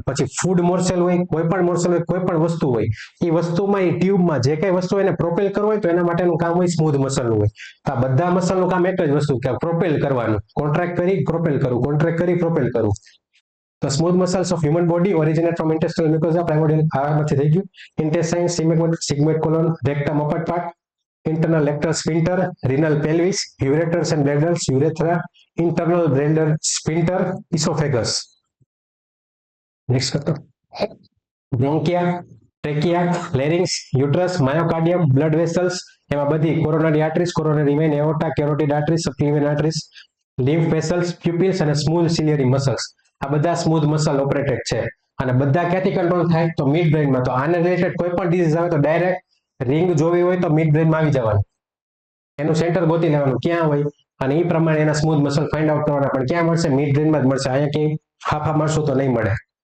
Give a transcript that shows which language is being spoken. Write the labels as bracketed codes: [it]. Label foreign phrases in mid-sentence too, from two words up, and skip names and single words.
[gu] પછી [en] food morsel [gu] હોય કોઈ પણ મોર્સેલ હોય કોઈ પણ વસ્તુ હોય એ વસ્તુમાં એ ટ્યુબમાં જે કઈ વસ્તુ એને પ્રોપેલ કરવું હોય તો એના માટેનું કામ હોય [en] smooth muscle [gu] હોય. તો આ બધા મસલનું કામ એક જ વસ્તુ કે પ્રોપેલ કરવાનું કોન્ટ્રાક્ટ કરી પ્રોપેલ કરવું કોન્ટ્રાક્ટ કરી પ્રોપેલ કરવું. [en] તો smooth muscles of human body originate from intestinal mucosa primordial [gu] આમાંથી થઈ ગયું. [en] intestine sigmoid colon rectum upper part internal rectal sphincter renal pelvis ureters and bladders urethra internal bladder sphincter esophagus. Next કરતો bronchia trachea larynx uterus myocardium blood vessels એમાં બધી coronary arteries coronary vein aorta carotid arteries subclavian arteries lymph vessels pupils અને smooth ciliary muscles [gu] આ બધા સ્મૂથ મસલ ઓપરેટેડ છે અને બધા ક્યાંથી કંટ્રોલ થાય તો મિડ બ્રેનમાં. તો આને રિલેટેડ કોઈ પણ ડિઝીઝ આવે તો [en] direct ring [gu] જોવી હોય તો [en] mid brain [gu] આવી જવાનું એનું સેન્ટર ગોતી લેવાનું ક્યાં હોય અને એ પ્રમાણે એના [en] smooth muscle find out [gu] કરવાના પણ ક્યાં મળશે [en] mid brain [gu] જ મળશે. અહીંયા કે ફાફા મારશું તો નહીં મળે.